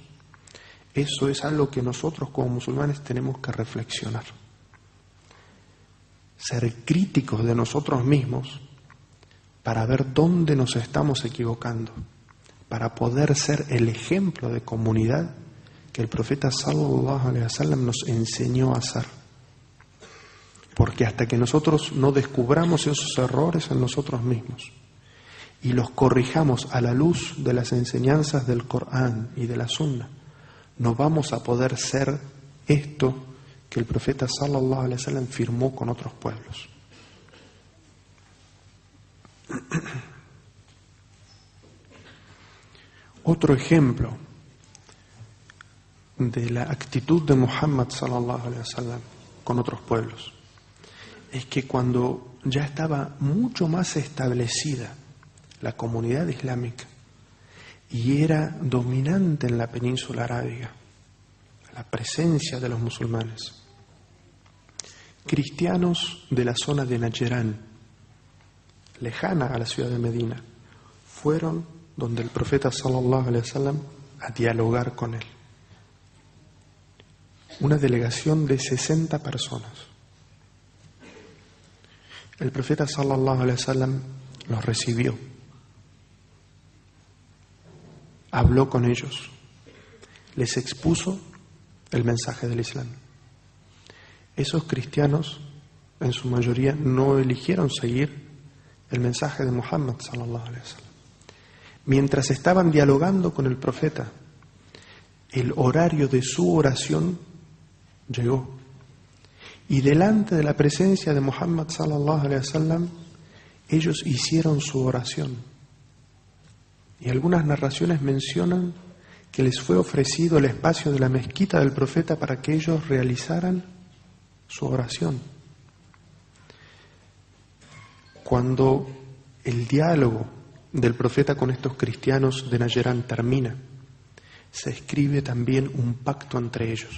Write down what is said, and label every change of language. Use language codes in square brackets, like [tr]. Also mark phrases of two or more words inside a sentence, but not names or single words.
[es] Eso es algo que nosotros como musulmanes tenemos que reflexionar. Ser críticos de nosotros mismos para ver dónde nos estamos equivocando, para poder ser el ejemplo de comunidad que el profeta [ar] صلى الله عليه وسلم [es] nos enseñó a hacer. Porque hasta que nosotros no descubramos esos errores en nosotros mismos y los corrijamos a la luz de las enseñanzas del Corán y de la Sunna, no vamos a poder ser esto que el profeta [ar] صلى الله عليه وسلم [es] firmó con otros pueblos. Otro ejemplo de la actitud de Muhammad [ar] صلى الله عليه وسلم [es] con otros pueblos es que cuando ya estaba mucho más establecida la comunidad islámica y era dominante en la península arábiga la presencia de los musulmanes, cristianos de la zona de Najrán, lejana a la ciudad de Medina, fueron donde el profeta [ar] صلى الله عليه وسلم [es] a dialogar con él. Una delegación de 60 personas. El profeta [ar] صلى الله عليه وسلم [es] los recibió, habló con ellos, les expuso el mensaje del Islam. Esos cristianos, en su mayoría, no eligieron seguir el mensaje de Muhammad [ar] صلى الله عليه وسلم. [es] Mientras estaban dialogando con el profeta, el horario de su oración llegó. Y delante de la presencia de Muhammad [ar] صلى الله عليه وسلم, [es] ellos hicieron su oración. Y algunas narraciones mencionan que les fue ofrecido el espacio de la mezquita del profeta para que ellos realizaran su oración. Cuando el diálogo del profeta con estos cristianos de Najrán termina, se escribe también un pacto entre ellos.